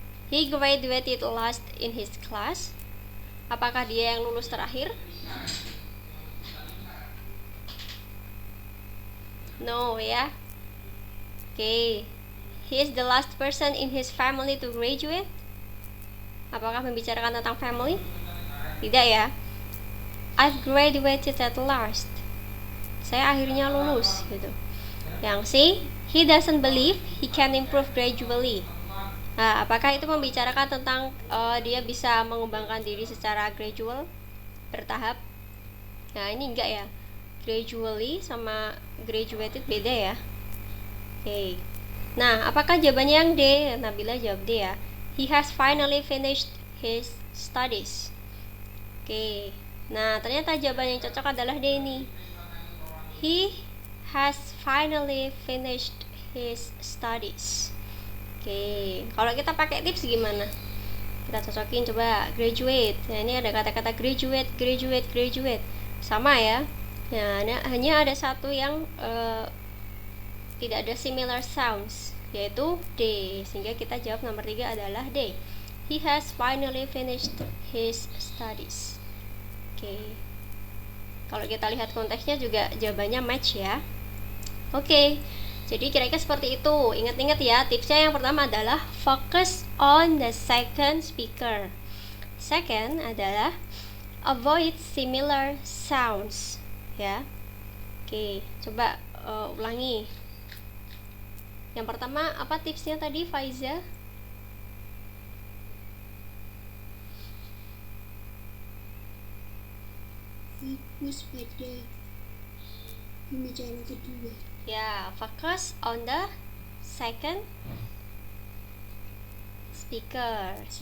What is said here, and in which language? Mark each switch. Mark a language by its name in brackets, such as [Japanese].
[English] He graduated last in his class. [Indonesian] Apakah dia yang lulus terakhir? No ya. [English] Oke, he is the last person in his family to graduate. [Indonesian] Apakah membicarakan tentang family? Tidak ya. [English] I've graduated at last. [Indonesian] Saya akhirnya lulus gitu. Yang C, [English] he doesn't believe he can improve gradually. [Indonesian] Nah, apakah itu membicarakan tentang dia bisa mengembangkan diri secara gradual, bertahap? Nah, ini enggak ya. Gradually sama graduated beda ya. Oke. Nah, apakah jawabannya yang D? Nabila jawab D ya. [English] He has finally finished his studies. [Indonesian] Oke. Nah, ternyata jawaban yang cocok adalah D ini. [English] He has finally finished his studies. [Indonesian] Oke. Kalau kita pakai tips gimana? Kita cocokin coba graduate. Nah, ini ada kata-kata graduate, graduate, graduate. Sama ya. Nah, hanya ada satu yang tidak ada similar sounds, yaitu D, sehingga kita jawab nomor 3 adalah D. [English] He has finally finished his studies. [Indonesian] Oke. Kalau kita lihat konteksnya juga jawabannya match ya. Oke. Jadi kira-kira seperti itu. Ingat-ingat ya, tipsnya yang pertama adalah [English] focus on the second speaker. Second adalah avoid similar sounds ya. [Indonesian] Oke, coba ulangi. Yang pertama, apa tipsnya tadi, Faiza? Fokus pada pembicara kedua. [English] Ya, focus on the second speaker.